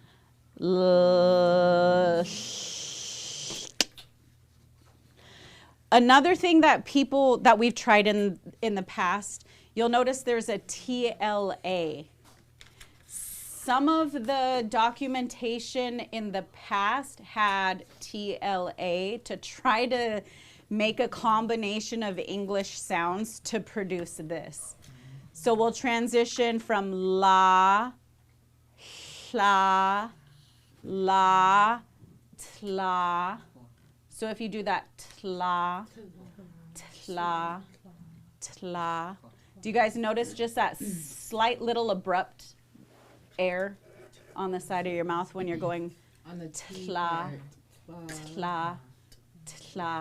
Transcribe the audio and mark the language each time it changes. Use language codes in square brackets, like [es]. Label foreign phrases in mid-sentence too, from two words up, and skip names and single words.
[en] Another thing that we've tried in the past, you'll notice there's a TLA. Some of the documentation in the past had TLA to try to make a combination of English sounds to produce this. So we'll transition from la, tla, la, tla. So if you do that, tla, tla, tla. Do you guys notice just that slight little abrupt air on the side of your mouth when you're going on the tla, tla, tla?